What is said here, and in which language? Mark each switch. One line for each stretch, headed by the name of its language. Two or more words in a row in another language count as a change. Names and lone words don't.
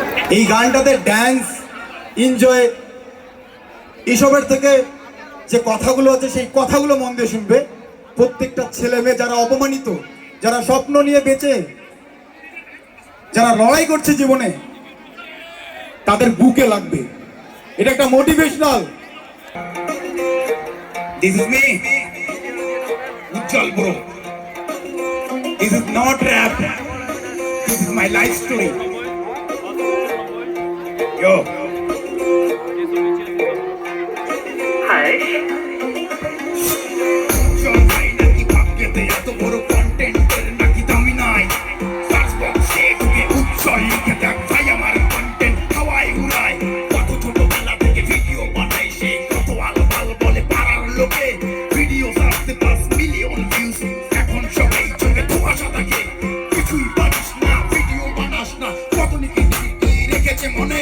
Bangla: এই গানটাতে
English: dance enjoy
Bangla: এসবের থেকে যে কথাগুলো আছে সেই কথাগুলো মন দিয়ে শুনবে। প্রত্যেকটা ছেলে মেয়ে যারা অপমানিত, যারা স্বপ্ন নিয়ে বেঁচে, যারা লড়াই করছে জীবনে, তাদের বুকে লাগবে। এটা একটা মোটিভেশনাল।
English: This is me, Ujjwal bro. This is not rap. This is my life story. Yo. Hi.
Bangla: Ujjwal ভাই নাকি ভাগ্যেতে এত বড় content এর নাকি দামি নাই.
English: Search box
Bangla: e ঢুকে Ujjwal লিখে দেখ ভাই আমার content হাওয়ায় উড়ায়। কত ছোটবেলা থেকে ভিডিও বানাই সে, কত আলবাল বলে পাড়ার লোকে। ভিডিও ছাড়তে 5
English: million views,
Bangla: এখন সবাই চোখে ধোঁয়াশা থাকে। কিছুই পারিস না, ভিডিও বানাস না, কত নেগেটিভিটি রেখেছে মনে।